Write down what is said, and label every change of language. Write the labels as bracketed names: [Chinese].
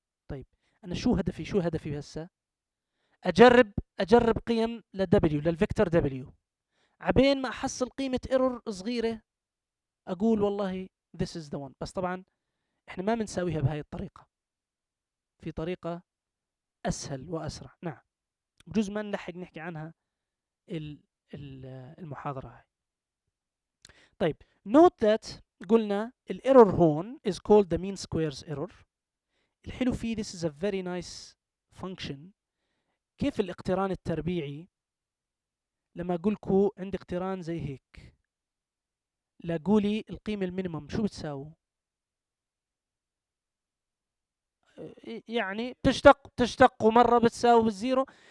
[Arabic] طيب انا شو هدفي هسه؟ اجرب قيم ل w، للفيكتور w، عبين ما احصل قيمة ايرور صغيرة اقول والله [English] this is the one. [Arabic] بس طبعا احنا ما بنساويها بهاي الطريقة، في طريقة اسهل واسرع. نعم، بجوز ما نلحق نحكي عنها المحاضرة هاي. طيب [English] note that [Arabic] قلنا الايرور هون [English] is called the mean squares error. [Arabic] الحلو فيه [English] this is a very nice function. [Arabic] كيف الاقتران التربيعي؟ لما اقول لكم عندي اقتران زي هيك، لاقولي القيمة المينيمم شو بتساوي؟ يعني تشتق ومرة بتساوي بالزيرو.